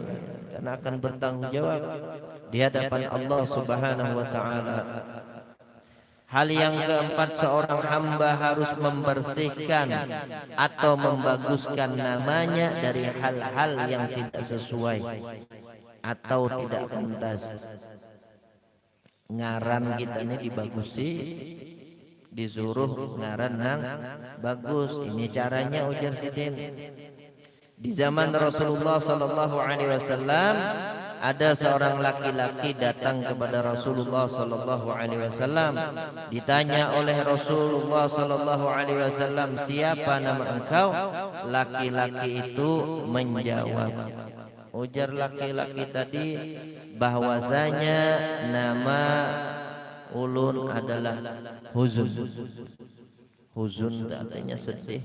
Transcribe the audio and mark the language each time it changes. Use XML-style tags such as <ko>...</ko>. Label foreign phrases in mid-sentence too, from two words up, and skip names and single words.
<id>Karena akan bertanggung jawab di hadapan Allah</id> <ar>سبحانه وتعالى.</ar> <id>Hal yang keempat, seorang hamba harus membersihkan atau membaguskan namanya dari hal-hal yang tidak sesuai atau tidak pantas.</id> <bjn>Ngaran kita ini dibagusi, disuruh ngaran nang bagus.</bjn> <id>Ini caranya ujar Sidin. Di zaman Rasulullah</id> <ar>صلى الله عليه وسلم</ar> <id>ada seorang laki-laki datang kepada Rasulullah</id> <ar>صلى الله عليه وسلم.</ar> <id>Ditanya oleh Rasulullah</id> <ar>صلى الله عليه وسلم,</ar> <id>"Siapa nama engkau?" Laki-laki itu menjawab. Ujar laki-laki tadi bahwasanya nama ulun adalah Huzun. Huzun artinya sedih.</id>